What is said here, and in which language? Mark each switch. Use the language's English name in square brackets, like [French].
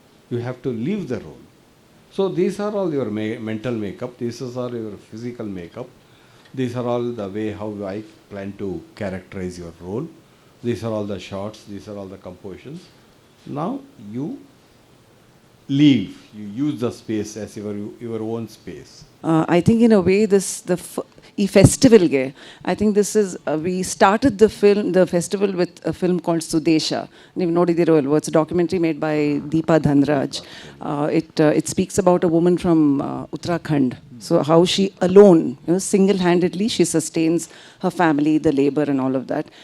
[English] You have to leave the role. So these are all your mental makeup, these are all your physical makeup, these are all the way how I plan to characterize your role, these are all the shots, these are all the compositions. Now you leave, you use the space as your own space. I think in a way [Kannada] ಈ ಫೆಸ್ಟಿವಲ್ಗೆ [English] I think this is we started the festival with a film called Sudesha. [Kannada] ನೀವು ನೋಡಿದಿರೋ ಅಲ್ವೋ, [English] It's documentary made by Deepa Dhanraj. It speaks about a woman from Uttarakhand. So how she alone, single-handedly, she sustains her family, the labor and all of that.